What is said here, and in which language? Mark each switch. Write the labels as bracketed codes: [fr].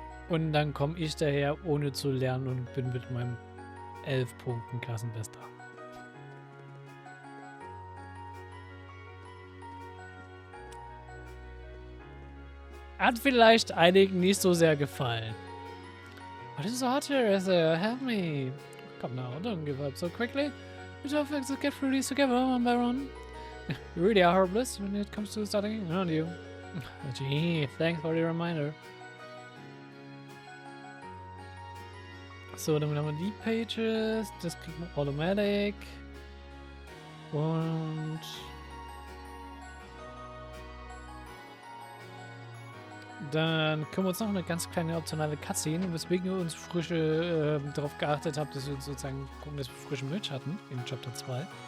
[de] Und dann komme ich daher, ohne zu lernen und bin mit meinem 11 Punkten Klassenbester. Hat vielleicht einigen nicht so sehr gefallen. [en] What is so hot here? Help me. Come now, don't give up so quickly. We don't have to get through these together one by one. You really are hopeless when it comes to studying, aren't you? Gee, thanks for the reminder. [de] So, dann haben wir die Pages. Das kriegt man automatic. Und dann können wir uns noch eine ganz kleine optionale Cutscene, weswegen wir uns darauf geachtet haben, dass wir sozusagen gucken, dass wir frische Merch hatten in Chapter 2.